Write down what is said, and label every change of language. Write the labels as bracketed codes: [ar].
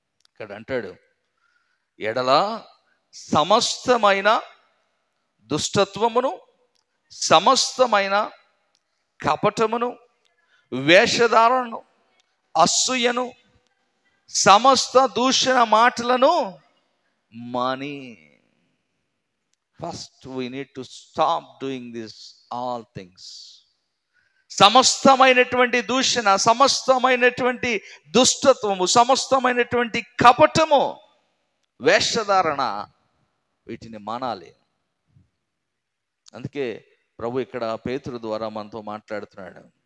[te] ఇక్కడ అంటాడు, ఎడల సమస్తమైన దుష్టత్వమును, సమస్తమైన కపటమును, వేషధారణను, అసూయను, సమస్త దూషణ మాటలను మాని. [en] First we need to stop doing this all things. [te] సమస్తమైనటువంటి దూషణ, సమస్తమైనటువంటి దుష్టత్వము, సమస్తమైనటువంటి కపటము, వేషధారణ, వీటిని మానాలి. అందుకే ప్రభు ఇక్కడ పేతురు ద్వారా మనతో మాట్లాడుతున్నాడు.